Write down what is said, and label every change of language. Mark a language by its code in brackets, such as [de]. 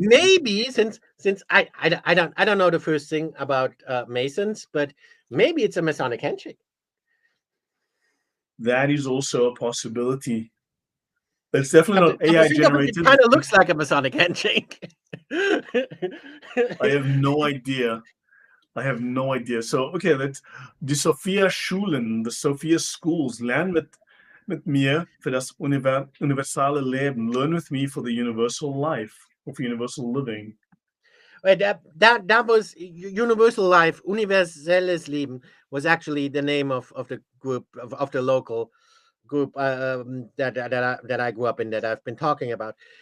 [en] maybe since I don't know the first thing about Masons, but maybe it's a Masonic handshake. That is also a possibility. It's definitely not Come to AI think of it, it generated. kind of looks like a Masonic handshake. I have no idea. I have no idea. So, okay, let's [de] die Sophia Schulen, the Sophia Schools, lern mit mir für das universale Leben. [en] Learn with me for the universal life, or for universal living. Wait, that was Universal Life, Universelles Leben was actually the name of the group of the local group that I grew up in, that I've been talking about.